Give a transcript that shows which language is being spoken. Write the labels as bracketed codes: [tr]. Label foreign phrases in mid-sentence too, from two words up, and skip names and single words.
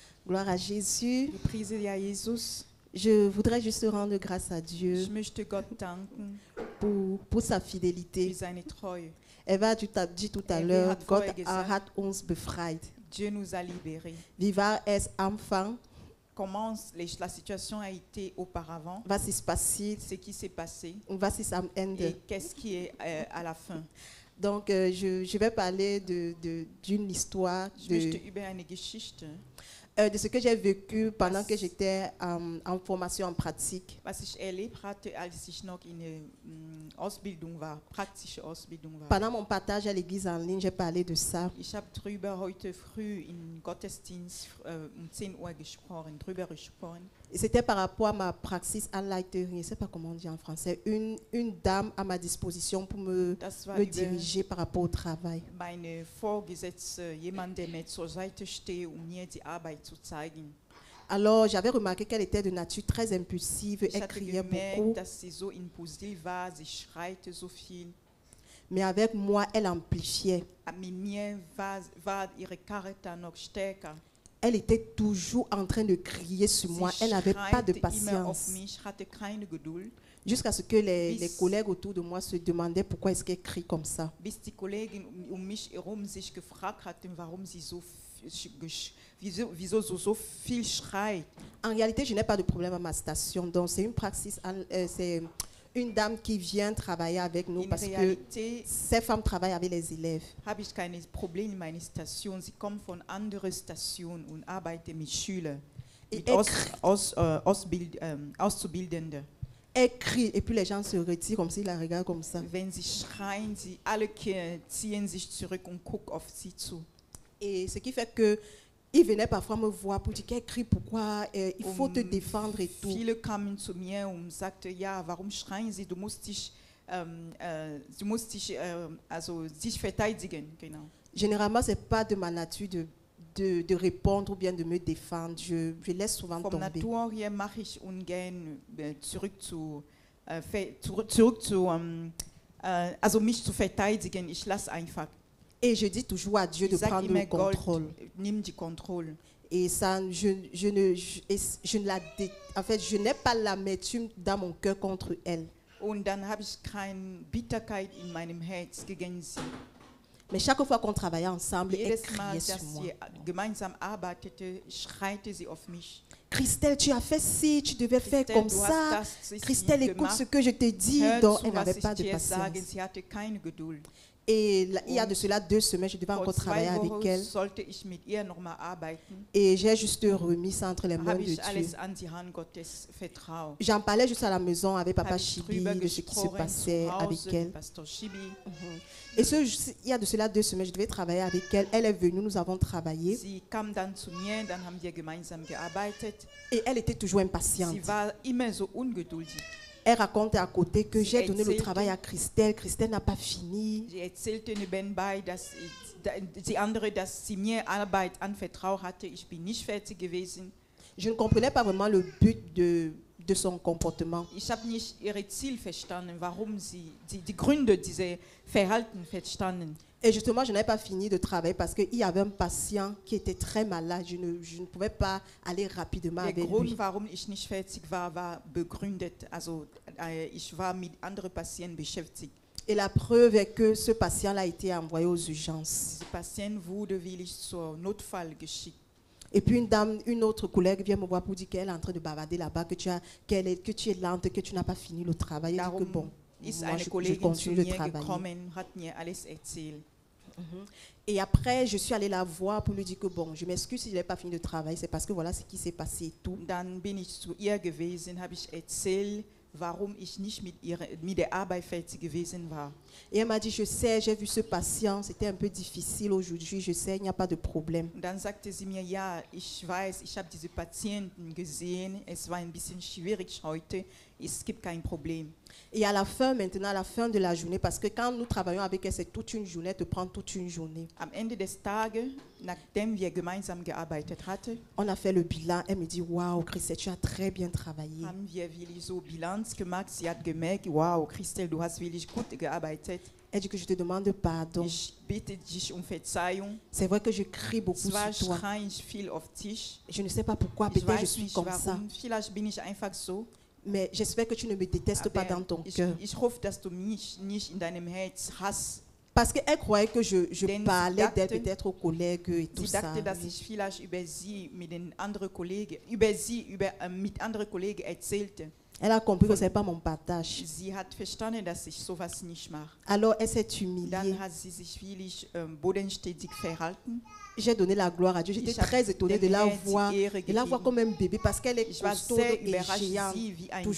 [fr] Gloire à Jésus. [de] Wir preisen ja Jesus. [fr] Je voudrais juste rendre grâce à Dieu [de] Ich möchte Gott danken [fr] pour sa [de] für [fr] fidélité. [de] seine Treue. [fr] Eva, tu t'as dit tout à Eva l'heure, [de] hat Gott vorher gesagt, hat uns befreit. [fr] Dieu nous a libérés. [de] Wie war es am Anfang? [fr] Comment la situation a été auparavant, [de] Was ist passiert [fr] ce qui s'est passé [de] und was ist am Ende? [fr] et qu'est-ce qui est à la fin. Donc, je vais parler d'une histoire [de] Ich möchte über eine Geschichte, [fr] de ce que j'ai vécu pendant que j'étais en formation en pratique. [de] was ich erlebt hatte, als ich noch in der Ausbildung war, praktische Ausbildung war. [fr] Pendant mon partage à l'église en ligne, j'ai parlé de ça. [de] Ich habe drüber heute früh im Gottesdienst 10 Uhr drüber gesprochen. [fr] Et c'était par rapport à ma [de] praxis Anleiterin, [fr] je ne sais pas comment on dit en français, une dame à ma disposition pour me [de] Das war [fr] diriger par rapport au travail. [de] meine Vorgesetzte, jemand, der mir zur Seite steht, um mir die Arbeit zu zeigen. [fr] Alors, j'avais remarqué qu'elle était de nature très impulsive, [de] Ich [fr] elle [de] hatte [fr] criait beaucoup, [de] gemerkt, dass sie so impulsiv war, sie schreite so viel. [fr] mais avec moi, elle amplifiait. [de] Mit mir war ihre Charakter noch stärker. [fr] Elle était toujours en train de crier sur moi, [de] Sie [fr] elle n'avait pas de [de] schreite immer auf [fr] patience. [de] mich, hatte keine Geduld, [fr] Jusqu'à ce que les [de] Bis- [fr] collègues autour de moi se demandaient pourquoi est-ce qu'elle crie comme ça. [de] bis die Kollegin mich herum sich gefragt hatten, warum sie wieso so viel schreit. [fr] En réalité, je n'ai pas de problème à ma station, donc c'est une praxis, c'est une dame qui vient travailler avec nous [de] In [fr] parce que [de] Realität [fr] ces femmes travaillent avec les élèves. [de] habe ich keine Probleme in meiner Station. Sie kommen von anderen Stationen und arbeiten mit Schülern, [fr] Et [de] mit Auszubildenden. [fr] Elle crie et puis les gens se retirent comme s'ils la regardent comme ça. [de] Wenn sie schreien, alle ziehen sich zurück und gucken auf sie zu. [fr] Et ce qui fait que ils venaient parfois me voir pour dire qu'elle crie, pourquoi il faut te défendre et tout. [de] Viele kamen zu mir und sagten, ja, warum schreien Sie? Du musst dich also sich verteidigen. Genau. [fr] Généralement, c'est pas de ma nature de répondre ou bien de me défendre. Je laisse souvent [de] Vom [fr] tomber. [de] Natur her mache ich ungern also mich zu verteidigen. Ich lasse einfach. [fr] Et je dis toujours à Dieu de [de] Ich sage [fr] prendre [de] immer [fr] le contrôle. [de] Gott, nimm die Kontrolle. [fr] Et ça, en fait, je n'ai pas l'amertume dans mon cœur contre elle. [de] Und dann habe ich keine Bitterkeit in meinem Herz gegen sie. [fr] Mais chaque fois qu'on travaillait ensemble, elle [de] Jedes Mal, [fr] criait sur [de] dass [fr] moi. [de] sie gemeinsam arbeitete, schreite sie auf mich. [fr] Christelle, tu as fait ci, tu devais faire [de] Christelle, [fr] comme [de] du [fr] ça. [de] hast das Christelle, nicht [fr] écoute [de] gemacht. [fr] ce que je te dis. [de] Hör [fr] Donc, [de] zu, [fr] elle [de] was [fr] n'avait [de] ich [fr] pas de [de] dir sage. [fr] patience. [de] Sie hatte keine Geduld. [fr] Et il y a de cela 2 semaines, je devais [de] Vor [fr] encore [de] 2 [fr] travailler avec [de] Wochen [fr] elle. [de] sollte ich mit ihr nochmal arbeiten. [fr] Et j'ai juste remis ça entre les mains [de] Habe [fr] de [de] ich alles [fr] Dieu. [de] an die Hand Gottes vertraut. [fr] J'en parlais juste à la maison avec Papa [de] Habe ich Chibi drüber [fr] de ce qui se [de] gesprochen [fr] passait [de] zu [fr] avec [de] Hause [fr] elle. [de] mit Pastor Schibi. [fr] Et il y a de cela 2 semaines, je devais travailler avec elle. Elle est venue, nous avons travaillé. [de] Sie kam dann zu mir, dann haben wir gemeinsam gearbeitet. [fr] Et elle était toujours impatiente. [de] Sie war immer so ungeduldig. [fr] Elle racontait à côté que [de] Sie [fr] j'ai donné le [de] erzählte- [fr] travail à Christelle. Christelle n'a pas fini. [de] Sie erzählte nebenbei, die andere, dass sie mir Arbeit anvertraut hatte. Ich bin nicht fertig gewesen. [fr] Je ne comprenais pas vraiment le but de son comportement. [de] Ich habe nicht ihre Ziel verstanden, warum sie, die Gründe dieser Verhalten verstanden. [fr] Et justement, je n'avais pas fini de travailler parce qu'il y avait un patient qui était très malade. Je ne pouvais pas aller rapidement [de] Der [fr] avec [de] Grund, [fr] lui. [de] warum ich nicht fertig war, war begründet. Also ich war mit anderen Patienten beschäftigt. [fr] Et la preuve est que ce patient-là a été envoyé aux urgences. [de] Dieser Patient wurde willig zur Notfall geschickt. [fr] Et puis une autre collègue vient me voir pour dire qu'elle est en train de bavarder là-bas, que tu es lente, que tu n'as pas fini le travail. Elle dit que [de] Darum [fr] bon, [de] ist [fr] moi [de] eine [fr] je [de] Kollegin zu [fr] continue de [de] mir [fr] travailler. [de] gekommen, hat mir alles erzählt. [fr] Et après, je suis allée la voir pour lui dire que bon, je m'excuse si je n'ai pas fini de travail, c'est parce que voilà ce qui s'est passé et tout. [de] Dann bin ich zu ihr gewesen, habe ich erzählt, warum ich nicht mit der Arbeit fertig gewesen war. [fr] Et elle m'a dit, je sais, j'ai vu ce patient, c'était un peu difficile aujourd'hui, je sais, il n'y a pas de problème. [de] Und dann sagte sie mir, ja, ich weiß, ich habe diese Patienten gesehen, es war ein bisschen schwierig heute, es gibt kein Problem. [fr] Et à la fin, maintenant, à la fin de la journée, parce que quand nous travaillons avec elle, c'est toute une journée, elle te prend toute une journée. [de] Am Ende des Tages, nachdem wir gemeinsam gearbeitet hatten, [fr] On a fait le bilan, elle me dit, waouh, Christelle, tu as très bien travaillé. [de] haben wir wirklich so Bilanz gemacht. Sie hat gemerkt, wow, Christel, du hast wirklich gut gearbeitet. [fr] Elle dit que je te demande pardon. [de] Ich bitte dich um Verzeihung. [fr] C'est vrai que je crie beaucoup [de] Zwar [fr] sur toi. [de] schreie ich viel auf dich. [fr] Je ne sais pas pourquoi, [de] Ich [fr] peut-être je [de] weiß [fr] suis [de] nicht [fr] comme ça. [de] warum. Vielleicht bin ich einfach so. [fr] Mais j'espère que tu ne me détestes pas dans [de] Aber [fr] ton [de] ich, [fr] cœur. [de] ich hoffe, dass du mich nicht in deinem Herz hast. [fr] Parce qu'elle croyait que je [de] Denn sie [fr] parlais d'elle [de] dachte- [fr] peut-être aux collègues et tout [de] Sie [fr] ça. [de] dachte, dass ich vielleicht über sie mit den anderen Kollegen, mit anderen Kollegen erzählte. [fr] Elle a compris que ce n'est pas mon partage. [de] Sie hat verstanden, dass ich sowas nicht mache. [fr] Alors elle s'est humiliée. [de] Dann hat sie sich wirklich bodenständig verhalten. [fr] J'ai donné la gloire à Dieu. J'étais [de] Ich habe [fr] très étonnée de [de] dem [fr] la [de] Herrn [fr] voir. [de] die Ehre [fr] De la voir [de] gegeben. [fr] comme un bébé parce qu'elle est [de] Ich war [fr] costaud [de] sehr [fr] et [de] überrascht, [fr] géante. [de] sie wie ein